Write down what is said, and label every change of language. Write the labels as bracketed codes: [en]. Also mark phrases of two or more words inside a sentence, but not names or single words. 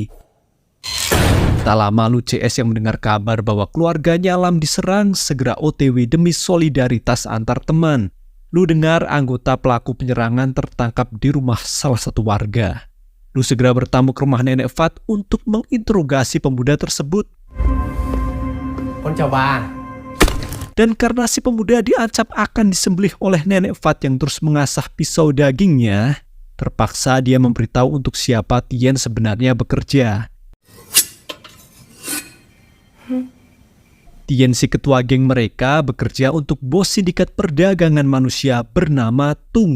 [id] Tak lama Lu CS yang mendengar kabar bahwa keluarganya Lam diserang segera OTW demi solidaritas antar teman. Lu dengar anggota pelaku penyerangan tertangkap di rumah salah satu warga. Lu segera bertamu ke rumah Nenek Fat untuk menginterogasi pemuda tersebut. [vi] Con chào bà. [id] Dan karena si pemuda diancam akan disembelih oleh Nenek Fat yang terus mengasah pisau dagingnya, terpaksa dia memberitahu untuk siapa Tien sebenarnya bekerja. Tien si ketua geng mereka bekerja untuk bos sindikat perdagangan manusia bernama Tung.